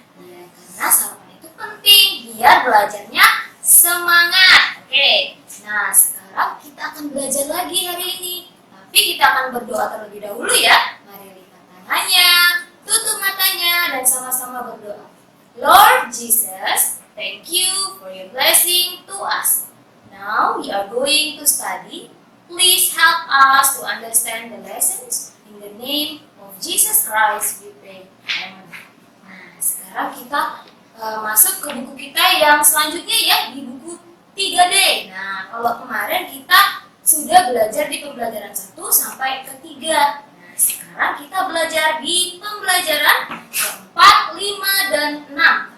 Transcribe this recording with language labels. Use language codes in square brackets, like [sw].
[id] Ya, karena sarapan itu penting biar belajarnya semangat. Oke, nah sekarang kita akan belajar lagi hari ini. Tapi kita akan berdoa terlebih dahulu ya. Mari lipat tangannya, tutup matanya, dan sama-sama berdoa. [en] Lord Jesus, thank you for your blessing to us. Now we are going to study. Please help us to understand the lessons. In the name of Jesus Christ we pray. Amen. [id] Nah, sekarang kita masuk ke buku kita yang selanjutnya ya, di buku 3D. Nah, kalau kemarin kita sudah belajar di pembelajaran 1 sampai ke 3. Nah, sekarang kita belajar di pembelajaran 4, 5, dan 6.